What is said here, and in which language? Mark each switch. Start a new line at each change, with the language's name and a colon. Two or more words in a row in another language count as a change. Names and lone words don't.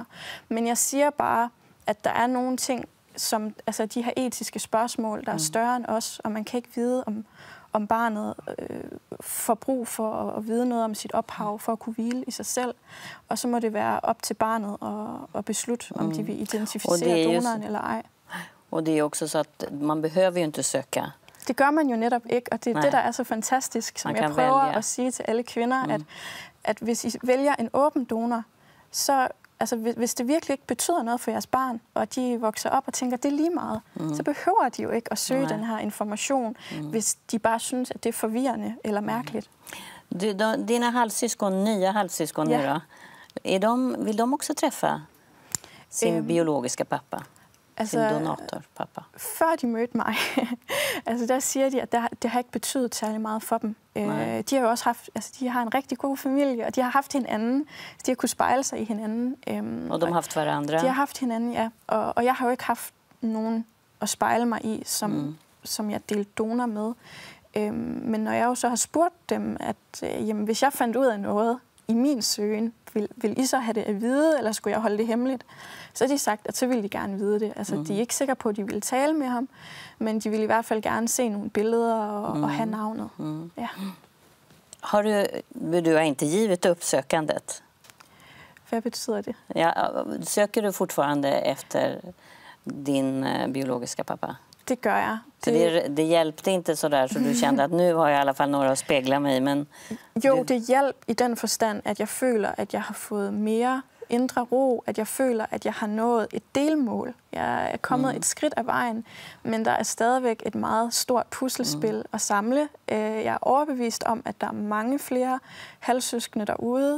Danish: Men jeg siger bare, at der er nogle ting, som altså de her etiske spørgsmål, der er større end os, og man kan ikke vide, om barnet får brug for at vide noget om sit ophav, for at kunne hvile i sig selv. Og så må det være op til barnet at beslutte, om de vil identificere donoren eller ej.
Swedish: Och det är också så att man behöver ju inte söka.
Danish: Det gør man jo netop ikke, og det er det, der er så fantastisk, som jeg prøver at sige til alle kvinder, at hvis I vælger en åben donor, så altså, hvis det virkelig ikke betyder noget for jeres barn, og de vokser op og tænker, at det er lige meget, så behøver de jo ikke at søge den her information, hvis de bare synes, at det er forvirrende eller mærkeligt.
Swedish: Dina halvsyskon, nya halvsyskon nu då, vill de också träffa sin biologiska pappa? Sin donatorpappa?
Danish: Før de mødte mig, altså der siger de, at det har ikke betydet særlig meget for dem. De har jo også haft, altså de har en rigtig god familie, og de har haft hinanden. De har kunnet spejle sig i hinanden.
Norwegian: Og de har haft hverandre?
Danish: De har haft hinanden, ja. Og jeg har jo ikke haft nogen at spejle mig i, som jeg delte donor med. Men når jeg jo så har spurgt dem, at jamen, hvis jeg fandt ud af noget i min søgen, vil I så have det at vide, eller skulle jeg holde det hemmeligt? Så har de sagt, at så ville de gerne vide det. Altså, de er ikke sikre på, at de ville tale med ham, men de ville i hvert fald gerne se nogle billeder og have navnet. Ja.
Swedish: Du har inte givet upp sökandet?
Danish: Hvad betyder det?
Swedish: Ja, söker du fortfarande efter din biologiska pappa?
Danish: Det gør jeg.
Swedish: Det hjälpte inte så där så du kände att nu har jag i alla fall några att spegla mig, men
Danish: jo, det hjalp i den forstand, at jeg føler, at jeg har fået mere indre ro, at jeg føler, at jeg har nået et delmål. Jeg er kommet et skridt af vejen, men der er stadigvæk et meget stort puslespil at samle. Jeg er overbevist om, at der er mange flere halvsøskende derude.